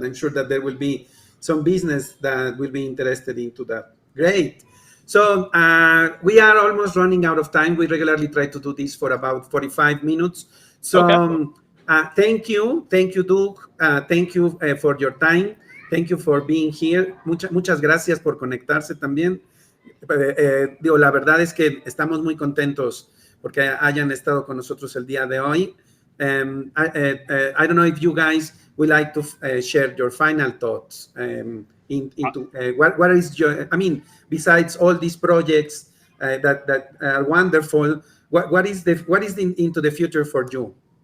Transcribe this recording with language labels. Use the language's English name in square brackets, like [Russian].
[English] I'm sure that there will be some business that will be interested into that. Great. So we are almost running out of time. We regularly try to do this for about 45 minutes. So thank you, Doug. Thank you for your time. Thank you for being here. [Spanish] Muchas gracias por conectarse también. La verdad es que estamos muy contentos porque hayan estado con nosotros el día de hoy. [English] I don't know if you guys would like to share your final thoughts into what is your, besides all these projects that are wonderful, what is into the future for you?